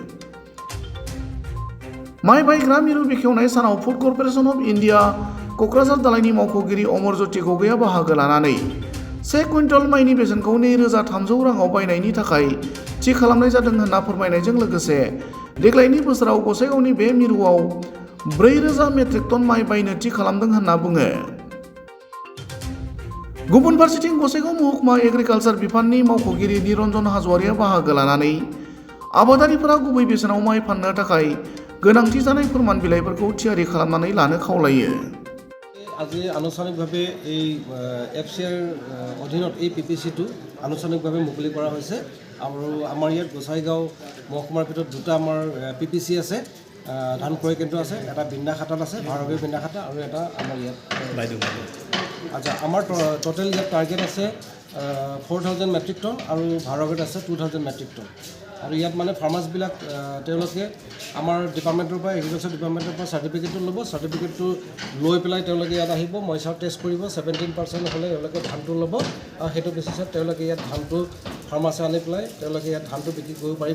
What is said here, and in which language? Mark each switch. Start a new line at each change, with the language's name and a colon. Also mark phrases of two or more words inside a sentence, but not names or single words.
Bodo: माइ बायग्रा मिरु बेखेवनाय सानाव फुड कर्परेशन अफ इन्डिया क'क्राझार दालायनि मावख'गिरि अमर ज्योति गगैआ बाहागो लानानै 1 कुइन्टल माइनि बेसेनखौ 2300 राङाव बायनायनि थाखाय थि खालामनाय जादों होनना फोरमायनायजों लोगोसे देग्लायनि बोसोराव गसाइगावनि बे मिरुआव 4000 मेट्रिक टन माइ बायनो थि खालामदों होनना बुङो। गुबुन फारसेथिं गसाइगाव महकुमा एग्रिकालसार बिफाननि मावख'गिरि निरन्जन हाज'वारिया बाहागो लानानै आबादारिफोरा गुबै बेसेनाव माइ फाननो थाखाय गोनांथि जानाय फोरमान बिलाइफोरखौ थियारि खालामनानै लानो खावलायो।
Assamese: আজি আনুষ্ঠানিকভাৱে এই এফচিআৰ অধীনত এই পিপিচিটো আনুষ্ঠানিকভাৱে মুকলি কৰা হৈছে আৰু আমাৰ ইয়াত গোসাইগাঁও মহকুমাৰ ভিতৰত দুটা আমাৰ পিপিচি আছে, ধান ক্ৰয় কেন্দ্ৰ আছে, এটা বিন্দাখাটাত আছে, ভাৰগী বিন্দাখাটা আৰু এটা আমাৰ ইয়াত আচ্ছা আমাৰ টোটেল ইয়াত টাৰ্গেট আছে 4000 মেট্ৰিক টন আৰু ভাৰগীত আছে 2000 মেট্ৰিক টন আৰু ইয়াত মানে ফাৰ্মাৰ্ছবিলাক তেওঁলোকে আমাৰ ডিপাৰ্টমেণ্টৰ পৰা
English: agriculture department
Assamese: পৰা চাৰ্টিফিকেটটো ল'ব, চাৰ্টিফিকেটটো লৈ পেলাই তেওঁলোকে ইয়াত আহিব,
English: moisture test
Assamese: কৰিব, 17% হ'লে তেওঁলোকে ধানটো ল'ব আৰু সেইটো বেচিছত তেওঁলোকে ইয়াত ধানটো ফাৰ্মাৰ্ছে আনি পেলাই তেওঁলোকে ইয়াত ধানটো বিক্ৰী কৰিব পাৰিব।